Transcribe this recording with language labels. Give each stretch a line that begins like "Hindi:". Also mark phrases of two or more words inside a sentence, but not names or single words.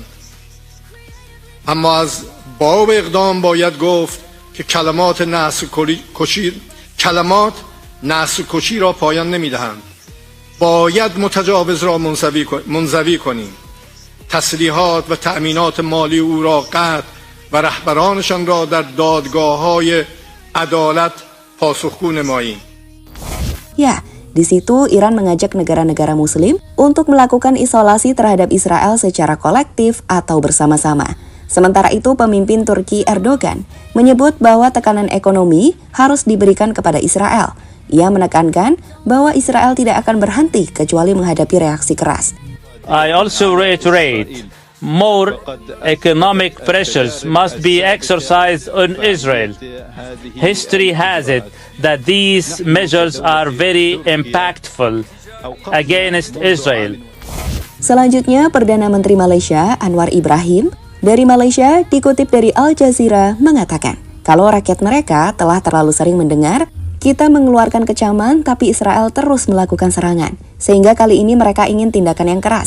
Persian: اما از باب اقدام باید گفت که کلمات نسل کشی را پایان نمی دهند. باید متجاوز را منزوی کنیم. تسلیحات و تأمینات مالی او را قطع و رهبرانشان را در دادگاه‌های عدالت پاسخگو نماییم.
Indonesian: Ya, di situ Iran mengajak negara-negara muslim untuk melakukan isolasi terhadap Israel secara kolektif atau bersama-sama. Sementara itu, pemimpin Turki Erdogan menyebut bahwa tekanan ekonomi harus diberikan kepada Israel. Ia menekankan bahwa Israel tidak akan berhenti kecuali menghadapi reaksi keras.
English: I also reiterate, more economic pressures must be exercised on Israel. History has it that these measures are very impactful against Israel.
Indonesian: Selanjutnya, Perdana Menteri Malaysia Anwar Ibrahim dari Malaysia dikutip dari Al Jazeera mengatakan kalau rakyat mereka telah terlalu sering mendengar kita mengeluarkan kecaman tapi Israel terus melakukan serangan, sehingga kali ini mereka ingin tindakan yang keras.